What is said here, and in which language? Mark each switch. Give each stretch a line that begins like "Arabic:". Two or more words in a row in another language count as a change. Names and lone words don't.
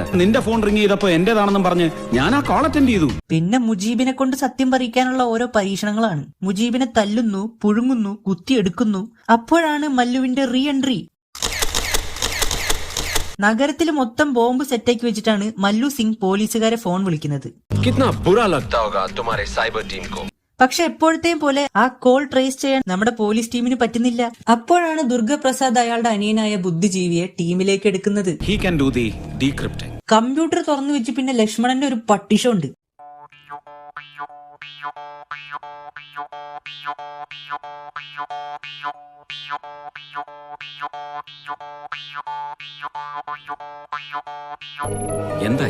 Malayalam: നിന്റെ ഫോൺ റിംഗ് ചെയ്തപ്പോ എന്റേതാണെന്നും പറഞ്ഞ് ഞാൻ ആ
English: call attend
Malayalam: ചെയ്തു. പിന്നെ മുജീബിനെ കൊണ്ട് സത്യം പറയിക്കാനുള്ള ഓരോ പരീക്ഷണങ്ങളാണ്. മുജീബിനെ തല്ലുന്നു, പുഴുങ്ങുന്നു, കുത്തിയെടുക്കുന്നു. അപ്പോഴാണ് മല്ലുവിന്റെ
English: re entry.
Malayalam: നഗരത്തിൽ മൊത്തം ബോംബ് സെറ്റാക്കി വെച്ചിട്ടാണ് മല്ലു സിംഗ് പോലീസുകാരെ ഫോൺ വിളിക്കുന്നത്.
Hindi: कितना बुरा लगता होगा तुम्हारे
English: cyber team
Hindi: को.
Malayalam: പക്ഷെ എപ്പോഴത്തെയും പോലെ ആ
English: call trace
Malayalam: ചെയ്യാൻ നമ്മുടെ പോലീസ് ടീമിന് പറ്റുന്നില്ല. അപ്പോഴാണ് ദുർഗപ്രസാദ് അയാളുടെ അനിയനായ ബുദ്ധിജീവിയെ ടീമിലേക്ക് എടുക്കുന്നത്.
English: He can do the decrypting.
Malayalam: കമ്പ്യൂട്ടർ തുറന്നു വെച്ച് പിന്നെ ലക്ഷ്മണന്റെ ഒരു പട്ടിഷോ ഉണ്ട്. എന്തായി?